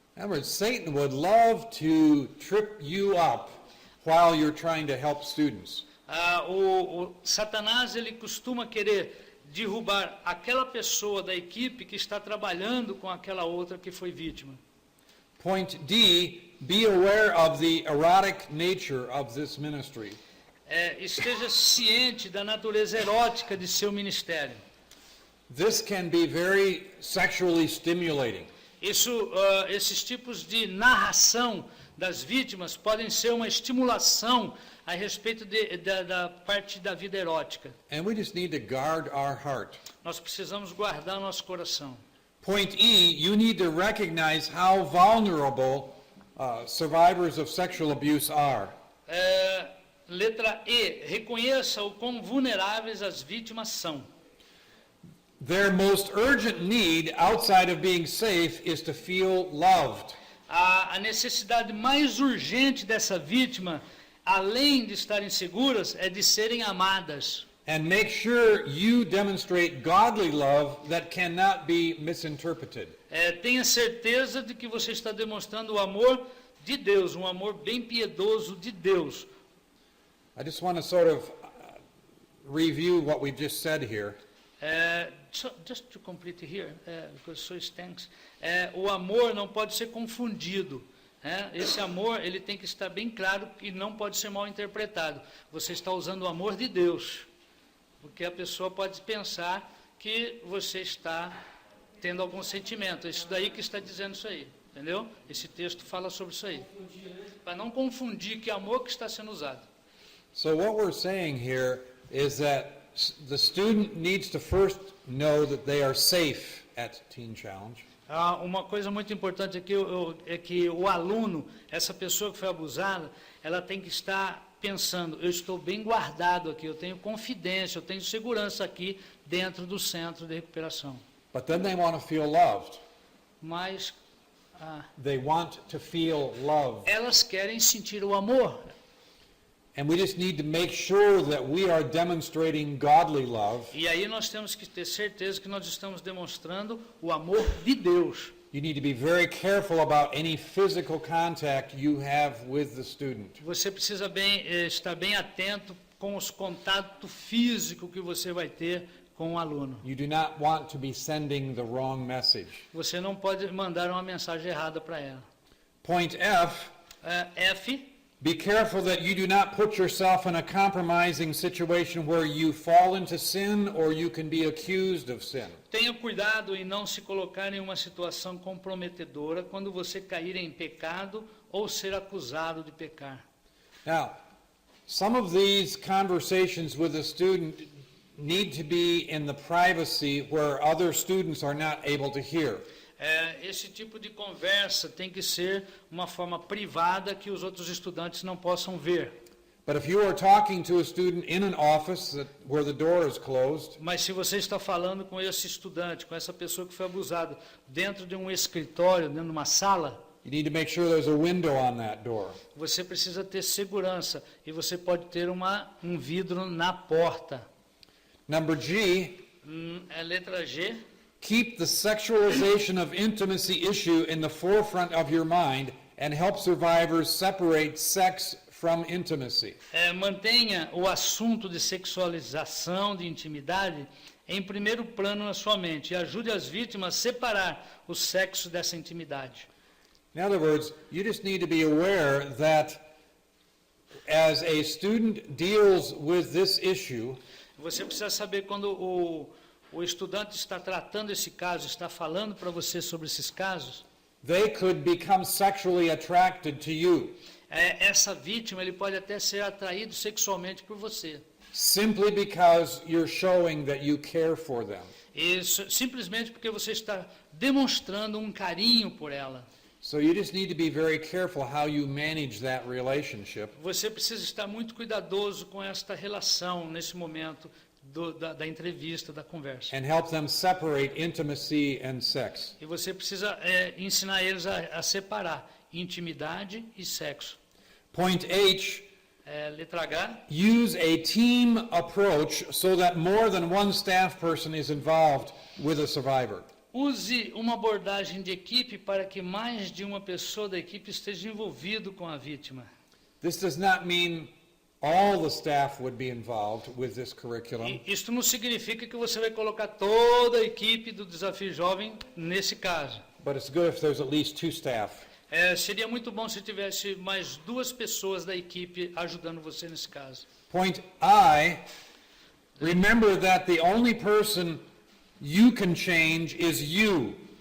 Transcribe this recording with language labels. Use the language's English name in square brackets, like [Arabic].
[English] In other words, Satan would love to trip you up while you're trying to help students. [Portuguese] O Satanás ele costuma querer derrubar aquela pessoa da equipe que está trabalhando com aquela outra que foi vítima. [English] Point D, be aware of the erotic nature of this ministry. [Portuguese] Esteja ciente da natureza erótica de seu ministério. [English] This can be very sexually stimulating. [Portuguese] Esses tipos de narração das vítimas podem ser uma estimulação a respeito da parte da vida erótica. [English] And we just need to guard our heart. [Portuguese] Nós precisamos guardar nosso coração. [English] Point E, you need to recognize how vulnerable survivors of sexual abuse are. [Portuguese] Letra E, reconheça o quão vulneráveis as vítimas são. [English] Their most urgent need, outside of being safe, is to feel loved. [Portuguese] A necessidade mais urgente dessa vítima, além de estarem seguras, é de serem amadas. [English] And make sure you demonstrate godly love that cannot be misinterpreted. [Portuguese] Tenha certeza de que você está demonstrando o amor de Deus, um amor bem piedoso de Deus. [English] I just want to sort of review what we've just said here. Just to complete here, because so stinks. [Portuguese] O amor não pode ser confundido. Esse amor ele tem que estar bem claro e não pode ser mal interpretado. Você está usando o amor de Deus, porque a pessoa pode pensar que você está tendo algum sentimento. É isso daí que está dizendo isso aí, entendeu? Esse texto fala sobre isso aí. Para não confundir que amor que está sendo usado. [English] So what we're saying here is that the student needs to first know that they are safe at Teen Challenge. [Portuguese] Uma coisa muito importante aqui é que o aluno, essa pessoa que foi abusada, ela tem que estar pensando, eu estou bem guardado aqui, eu tenho confidência, eu tenho segurança aqui dentro do centro de recuperação. [English] But then they want to feel loved. [Portuguese] Mas [English] They want to feel loved. [Portuguese] elas querem sentir o amor. [English] And we just need to make sure that we are demonstrating godly love. [Portuguese] E aí nós temos que ter certeza que nós estamos demonstrando o amor de Deus. [English] You need to be very careful about any physical contact you have with the student. [Portuguese] Você precisa estar bem atento com os contatos físicos que você vai ter com o aluno. [English] You do not want to be sending the wrong message. [Portuguese] Você não pode mandar uma mensagem errada para ela. [English] Point F, [Portuguese] F, [English] be careful that you do not put yourself in a compromising situation where you fall into sin or you can be accused of sin. [Portuguese] tenha cuidado em não se colocar em uma situação comprometedora quando você cair em pecado ou ser acusado de pecar. [English] Now, some of these conversations with a student need to be in the privacy where other students are not able to hear. [Portuguese] Esse tipo de conversa tem que ser uma forma privada que os outros estudantes não possam ver. [English] But if you are talking to a student in an office where the door is closed, [Portuguese] Mas se você está falando com esse estudante, com essa pessoa que foi abusada, dentro de um escritório, dentro de uma sala, [English] you need to make sure there's a window on that door. [Portuguese] você precisa ter segurança e você pode ter um vidro na porta. [English] Number G, [Portuguese] Letra G. [English] keep the sexualization of intimacy issue in the forefront of your mind and help survivors separate sex from intimacy. [Portuguese] Mantenha o assunto de sexualização, de intimidade, em primeiro plano na sua mente e ajude as vítimas a separar o sexo dessa intimidade. [English] In other words, you just need to be aware that as a student deals with this issue, [Portuguese] Você precisa saber quando o estudante está tratando esse caso, está falando para você sobre esses casos, [English] they could become sexually attracted to you [Portuguese] essa vítima ele pode até ser atraído sexualmente por você. [English] simply because you're showing that you care for them. [Portuguese] Isso, simplesmente porque você está demonstrando um carinho por ela. [English] So you just need to be very careful how you manage that relationship. [Portuguese] Você precisa estar muito cuidadoso com esta relação nesse momento da entrevista, da conversa. [English] And help them separate intimacy and sex. [Portuguese] E você precisa ensinar eles a separar intimidade e sexo. [English] Point H, [Portuguese] Letra H. [English] use a team approach so that more than one staff person is involved with a survivor. [Portuguese] Use uma abordagem de equipe para que mais de uma pessoa da equipe esteja envolvido com a vítima. [English] This does not mean all the staff would be involved with this curriculum, [Portuguese] E isto não significa que você vai colocar toda a equipe do Desafio Jovem nesse caso. [English] but it's good if there's at least two staff. [Portuguese] Seria muito bom se tivesse mais 2 pessoas da equipe ajudando você nesse caso. [English] Point I, remember that the only person you can change is you.